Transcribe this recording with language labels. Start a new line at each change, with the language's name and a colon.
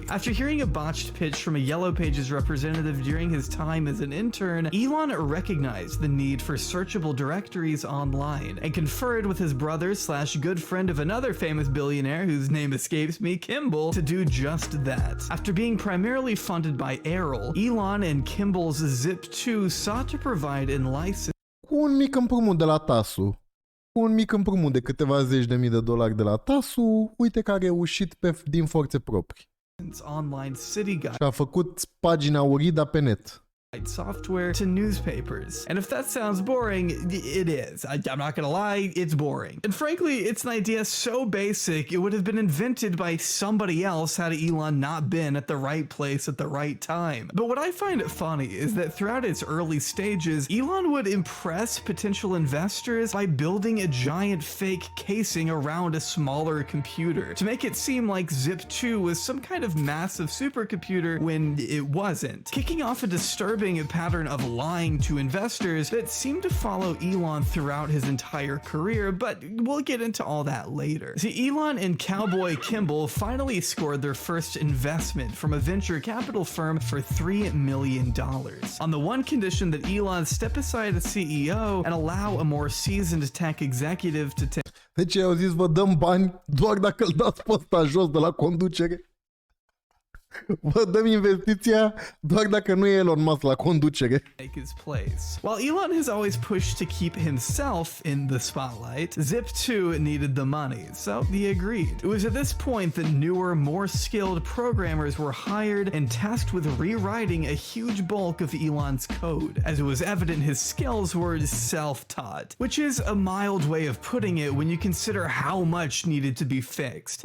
English: After hearing a botched pitch from a Yellow Pages representative during his time as an intern, Elon recognized the need for searchable directories online and conferred with his brother/good friend of another famous billionaire whose name escapes me, Kimball, to do just that. After being primarily funded by Errol, Elon and Kimball's Zip2 sought to provide and license
Romanian: Cu un mic împrumut de la TASU. Cu un mic împrumut de câteva zeci de mii de dolari de la TASU, uite că a reușit din forțe proprii.
English: online city guide.
Romanian: Și a făcut pagina Urida pe net.
English: Software to newspapers. And if that sounds boring, it is. I'm not gonna lie, it's boring. And frankly, it's an idea so basic, it would have been invented by somebody else had Elon not been at the right place at the right time. But what I find funny is that throughout its early stages, Elon would impress potential investors by building a giant fake casing around a smaller computer to make it seem like Zip2 was some kind of massive supercomputer when it wasn't, kicking off a disturbing pattern of lying to investors that seemed to follow Elon throughout his entire career, but we'll get into all that later. See, Elon and Cowboy Kimball finally scored their first investment from a venture capital firm for $3 million, on the one condition that Elon step aside as CEO and allow a more seasoned tech executive to take.
Romanian: Deci au zis, vă dăm bani doar dacă îl dați pe ăsta jos de la conducere. Vă dăm investiția doar dacă nu e Elon Musk la conducere.
English: His place. While Elon has always pushed to keep himself in the spotlight, Zip2 needed the money, so he agreed. It was at this point that newer, more skilled programmers were hired and tasked with rewriting a huge bulk of Elon's code, as it was evident his skills were self-taught, which is a mild way of putting it when you consider how much needed to be fixed.